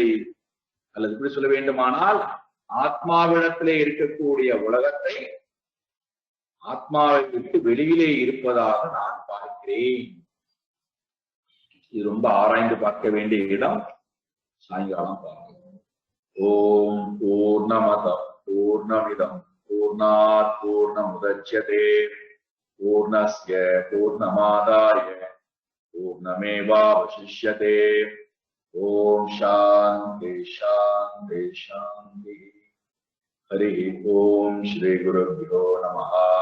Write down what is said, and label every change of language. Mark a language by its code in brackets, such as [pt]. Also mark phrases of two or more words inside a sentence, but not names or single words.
[ta] அல்லது இப்படி சொல்ல வேண்டுமானால், ஆத்மாவிடத்திலே இருக்கக்கூடிய உலகத்தை ஆத்மாவை விட்டு வெளியிலே இருப்பதாக நான் பார்க்கிறேன். இது ரொம்ப ஆராய்ந்து பார்க்க வேண்டிய இடம். சாயங்காலம் பார்க்கிறோம். [sa] ॐ पूर्णमद पूर्णमिदं पूर्णात् पूर्णमुदच्यते पूर्णस्य पूर्णमादाय पूर्णमेवावशिष्यते. ॐ शान्ति शान्ति शान्ति. हरि ॐ श्री गुरुभ्यो नमः.